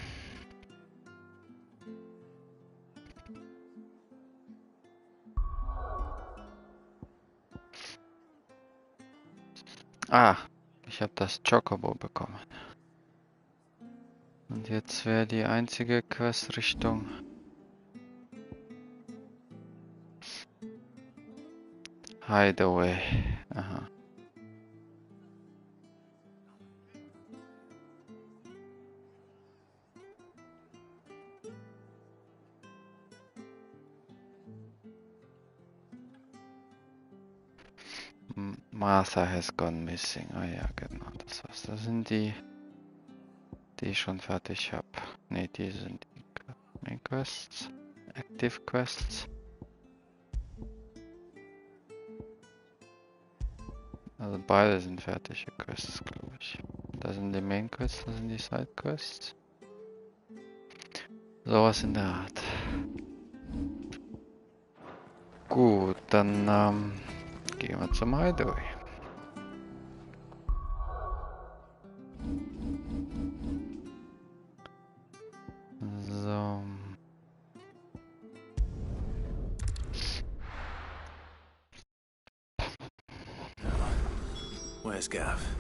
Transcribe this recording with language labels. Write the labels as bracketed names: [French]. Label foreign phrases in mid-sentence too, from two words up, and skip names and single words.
[German] Ah, ich habe das Chocobo bekommen. Und jetzt wäre die einzige Quest-Richtung Hideaway. Aha. [English] Martha has gone missing. [German] Ah ja, genau, das war's. Das sind die ich schon fertig habe. Ne, die sind die [English] Main Quests. Active Quests. [German] Also beide sind fertige Quests, glaube ich. Da sind die [English] Main Quests, [German] da sind die [English] Side Quests. [German] Sowas in der Art. Gut, dann gehen wir zum Hideaway. So. [English] Where's Gav?